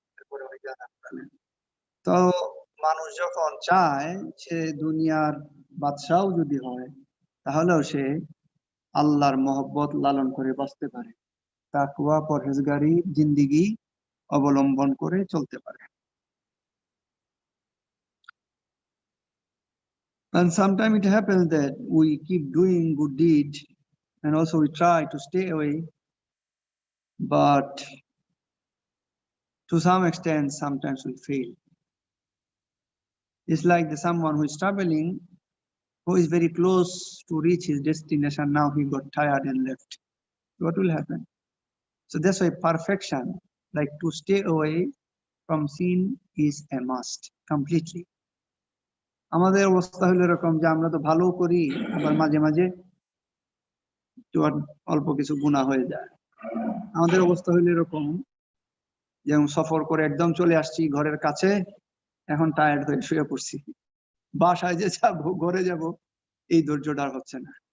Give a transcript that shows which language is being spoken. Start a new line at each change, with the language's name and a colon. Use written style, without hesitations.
Bangla: তারপরে উনি জানাত পেলেন। তো মানুষ যখন চায় সে দুনিয়ার বাদশাও যদি হয় তাহলেও সে আল্লাহর মহব্বত লালন করে বাঁচতে পারে, তাকওয়া পরহেজগারি জিন্দেগি অবলম্বন করে চলতে পারে।
English: And sometimes it happens that we keep doing good deed and also we try to stay away, but to some extent, sometimes we fail. It's like someone who is traveling, who is very close to reach his destination. Now he got tired and left. What will happen? So that's why perfection, like to stay away from sin, is a must completely.
Bangla: আমাদের অবস্থা হলো এরকম যে আমরা তো ভালো করি, আবার মাঝে মাঝে অল্প কিছু গুনাহ হয়ে যায়। আমাদের অবস্থা হলো এরকম, যেমন সফর করে একদম চলে আসছি ঘরের কাছে, এখন টায়ার্ড হয়ে শুয়ে পড়ছি, বাসায় যে যাবো ঘরে যাব এই ধৈর্যটা হচ্ছে না।